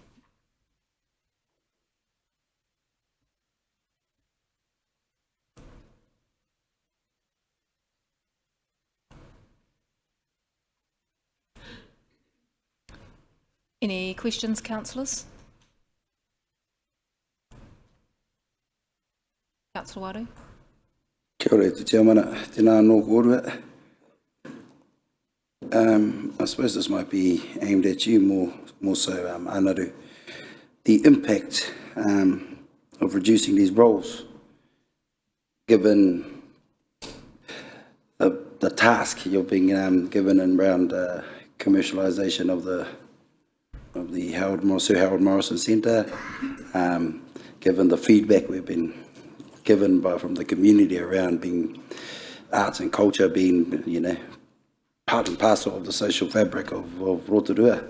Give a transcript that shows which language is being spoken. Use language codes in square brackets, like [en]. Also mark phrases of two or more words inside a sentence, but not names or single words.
[en] Any questions, councillors? Councillor Waru. [mi] Kia ora, te tiamana, tēnā nō kōrua. [en] I suppose this might be aimed at you more so, Anaru. The impact of reducing these roles, given the task you're being given around commercialisation of the Sir Harold Morrison Centre, given the feedback we've been given from the community around being arts and culture being, you know, part and parcel of the social fabric of Rotorua.